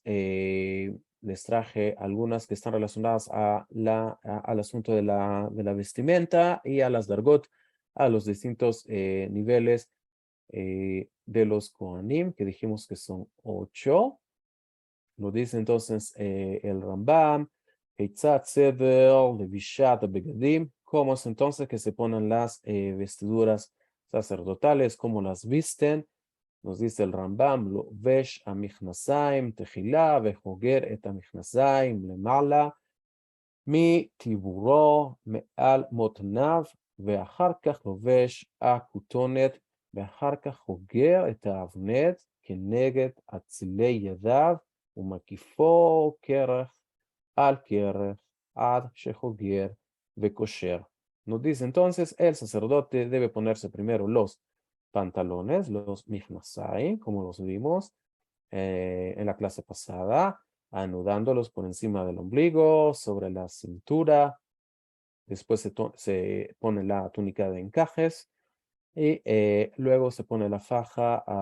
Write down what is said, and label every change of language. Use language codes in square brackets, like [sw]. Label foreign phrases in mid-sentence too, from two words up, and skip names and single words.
[es] Les traje algunas que están relacionadas al asunto de la vestimenta y a las dargot, a los distintos niveles de los Kohanim, que dijimos que son 8. Lo dice entonces el Rambam, [he] כיצד סדר לבישת בגדים, [es] cómo es entonces que se ponen las vestiduras sacerdotales, cómo las visten. Nos dice el Rambam, [he] לובש המכנסיים תחילה וחוגר את המכנסיים למעלה מטבורו מעל מתניו ואחר כך לובש הכותונת, ואחר כך חוגר את האבנט כנגד אצילי ידיו ומקיפו כרך על כרך עד שחוגר וקושר. [es] Nos dice entonces, el sacerdote debe ponerse primero los pantalones, los michnasai, como los vimos en la clase pasada, anudándolos por encima del ombligo, sobre la cintura. Después se pone la túnica de encajes y luego se pone la faja a